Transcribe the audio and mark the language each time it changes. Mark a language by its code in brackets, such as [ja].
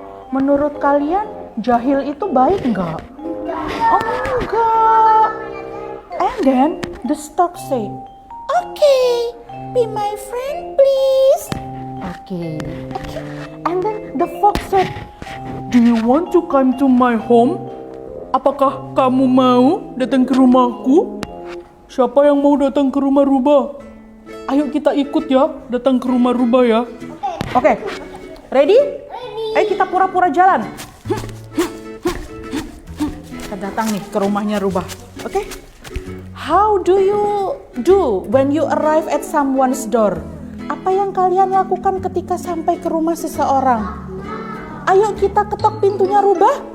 [id] Menurut kalian jahil itu baik nggak? Oh enggak. [en] And then the stork say, "Okay, be my friend please." Okay. And then the fox said, Do you want to come to my home? [id] Apakah kamu mau datang ke rumahku? Siapa yang mau datang ke rumah rubah? Ayo kita ikut ya, datang ke rumah rubah ya. [en] Okay. Ready? [id] Ayo kita pura-pura jalan. Kita datang nih ke rumahnya rubah. Okay? [en] How do you do when you arrive at someone's door? [id] Apa yang kalian lakukan ketika sampai ke rumah seseorang? Ayo kita ketok pintunya rubah.